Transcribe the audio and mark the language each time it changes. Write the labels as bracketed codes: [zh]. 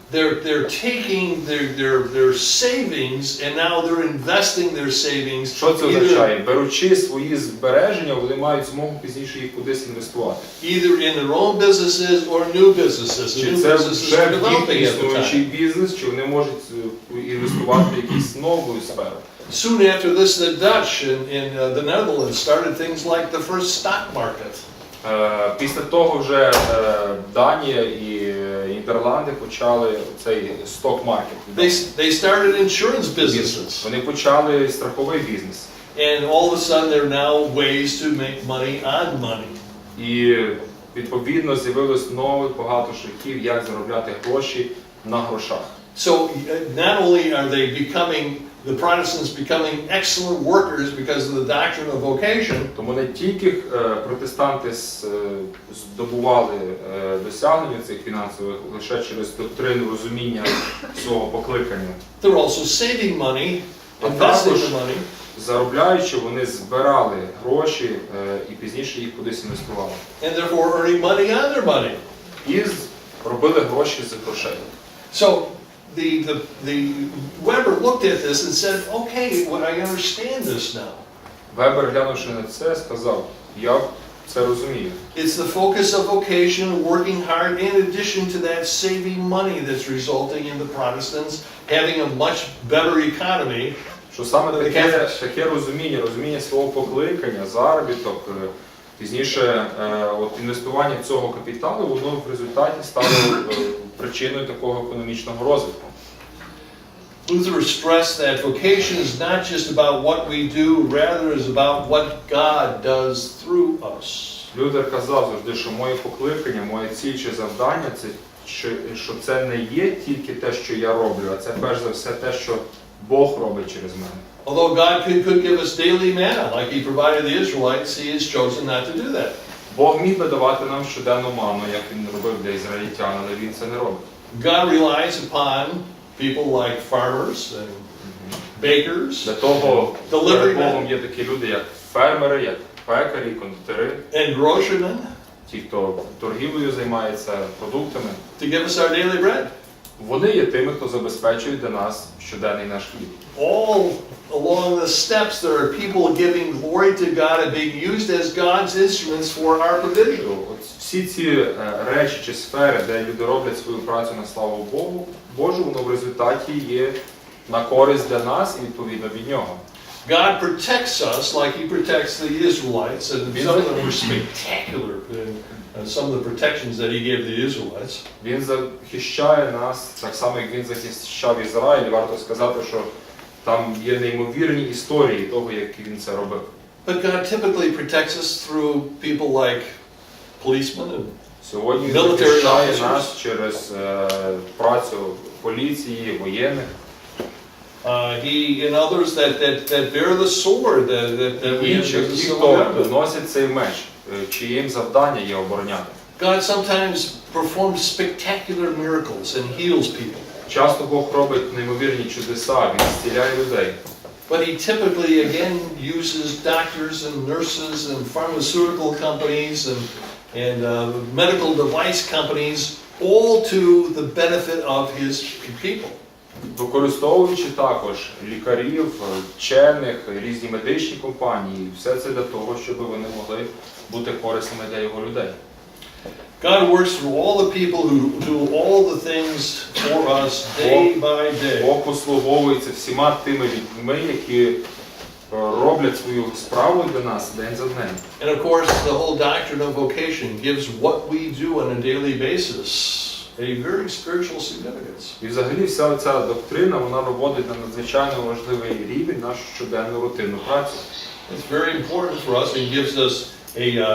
[en] They're taking their savings and now they're investing their savings. [uk] Що це означає? Беручи свої збереження, вони мають змогу пізніше їх кудись інвестувати. [en] Either in their own businesses or new businesses. [uk] Чи це вже їхній існуючий бізнес, чи вони можуть інвестувати в якусь нову сферу. [en] Soon after this, the Dutch in the Netherlands started things like the first stock market. [uk] Після того вже Данія і Нідерланди почали цей сток-маркет. [en] They started insurance businesses. [uk] Вони почали страховий бізнес. [en] And all of a sudden there are now ways to make money on money. [uk] І відповідно з'явилось нових багато шляхів, як заробляти гроші на грошах. [en] So not only are they becoming the Protestants becoming excellent workers because of the doctrine of vocation. [uk] Тому не тільки протестанти здобували досягнення цих фінансових лише через доктрину розуміння свого покликання. [en] They're also saving money, investing the money. [uk] Заробляючи, вони збирали гроші і пізніше їх кудись інвестували. [en] And therefore earning money on their money. [uk] І робили гроші з грошей. [en] So the Weber looked at this and said, okay, well, I understand this now. [uk] Вебер, глянувши на це, сказав: я це розумію. [en] It's the focus of vocation, working hard, in addition to that saving money that's resulting in the Protestants having a much better economy. [uk] Що саме таке розуміння свого покликання, заробіток, пізніше от інвестування цього капіталу, воно в результаті стало причиною такого економічного розвитку. [en] Luther stressed that vocation is not just about what we do, rather is about what God does through us. [uk] Лютер казав завжди, що моє покликання, моя ціль чи завдання, це що це не є тільки те, що я роблю, а це перш за все те, що Бог робить через мене. [en] Although God could give us daily manna, like He provided the Israelites, He has chosen not to do that. [uk] Бог міг би давати нам щоденну ману, як Він робив для ізраїльтян, але Він це не робить. [en] God relies upon people like farmers and bakers, [uk] Для того [en] delivery [uk] перед Богом [en] men, [uk] є такі люди, як фермери, як пекарі, кондитери, [en] and grocermen [uk] ті, хто торгівлею займається продуктами. [en] to give us our daily bread. [uk] Вони є тими, хто забезпечує для нас щоденний наш хліб. [en] All along the steps there are people giving glory to God and being used as God's instruments for our provision. [uk] От всі ці речі чи сфери, де люди роблять свою працю на славу Божу, воно в результаті є на користь для нас і відповідно від Нього. [en] God protects us like He protects the Israelites, and some of them were spectacular in some of the protections that He gave the Israelites. [uk] Він захищає нас так само, як Він захищав Ізраїль. Варто сказати, що там є неймовірні історії того, як Він це робив. [en] But God typically protects us through people like policemen and [uk] Сьогодні Він захищає нас через працю поліції, воєнних. [en] He and others that bear the sword that we use as a [uk] Ті, [en] civil [uk] хто [en] government. [uk] носять цей меч, чиїм завдання є обороняти. [en] God sometimes performs spectacular miracles and heals people. [uk] Часто Бог робить неймовірні чудеса, Він зціляє людей. [en] But He typically again uses doctors and nurses and pharmaceutical companies and medical device companies, all to the benefit of His people. [uk] Використовуючи також лікарів, вчених, різні медичні компанії, все це для того, щоб вони могли бути корисними для Його людей. [en] God works through all the people who do all the things for us day by day. [uk] Бог послуговується всіма тими людьми, які роблять свою справу для нас день за днем. [en] And of course, the whole doctrine of vocation gives what we do on a daily basis a very spiritual significance. [uk] І взагалі вся ця доктрина, вона виводить на надзвичайно важливий рівень нашу щоденну рутинну працю. [en] It's very important for us and gives us a